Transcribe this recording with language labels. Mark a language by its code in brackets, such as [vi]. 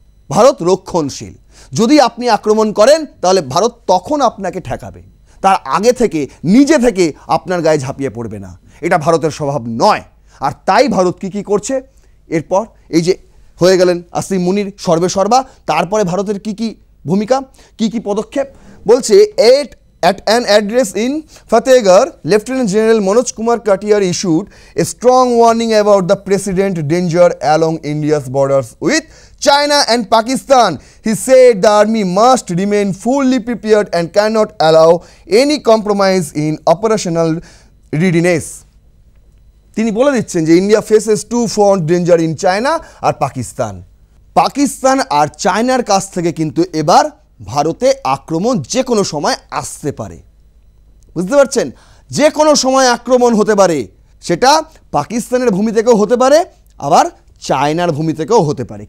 [bn] ভারত রক্ষণশীল। যদি আপনি আক্রমণ করেন তাহলে ভারত তখন আপনাকে ঠেকাবে, তার আগে থেকে নিজে থেকে আপনার গায়ে ঝাঁপিয়ে পড়বে না। এটা ভারতের স্বভাব নয়। আর তাই ভারত কি করছে, এরপর এই যে হয়ে গেলেন আসিম মুনির সর্বেসর্বা, তারপরে ভারতের কি ভূমিকা, কি পদক্ষেপ বলছে। [en] At an address in Fatehgarh, Lieutenant General Manoj Kumar Katiyar issued a strong warning about the present danger along India's borders with China and Pakistan. He said the army must remain fully prepared and cannot allow any compromise in operational readiness. [bn] তিনি বলে দিচ্ছেন যে [en] India faces two front danger in China [bn] আর পাকিস্তান আর চায়নার কাছ থেকে কিন্তু এবার ভারতে আক্রমণ যে কোনো সময় আসতে পারে। বুঝতে পারছেন, যে কোনো সময় আক্রমণ হতে পারে, সেটা পাকিস্তানের ভূমি থেকেও হতে পারে, আবার চায়নার ভূমি থেকেও হতে পারে।